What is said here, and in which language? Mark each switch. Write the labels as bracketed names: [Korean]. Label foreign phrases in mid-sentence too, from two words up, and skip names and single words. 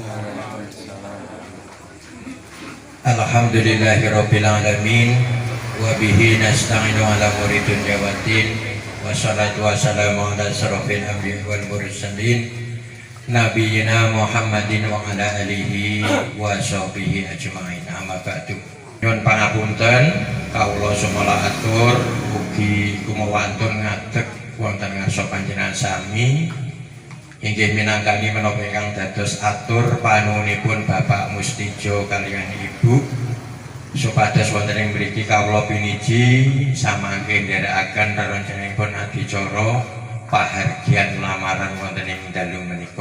[Arabic] الحمد لله رب العالمين وبه نستعين على أمور الدنيا والدين والصلاة والسلام على أشرف الأنبياء والمرسلين نبينا محمد وعلى آله وصحبه أجمعين. أما بعد. [Javanese] Nyuwun pangapunten kawula sumala atur ugi kumawantun ngadeg wonten ngarsa panjenengan sami inggih minangkani menapa ingkang dados atur panuwunipun Bapak Mustijo kaliyan Ibu supados wonten ing mriki kawula piniji samangke nderekaken rerencananipun adicara pahargyan lamaran wonten ing dalu menika.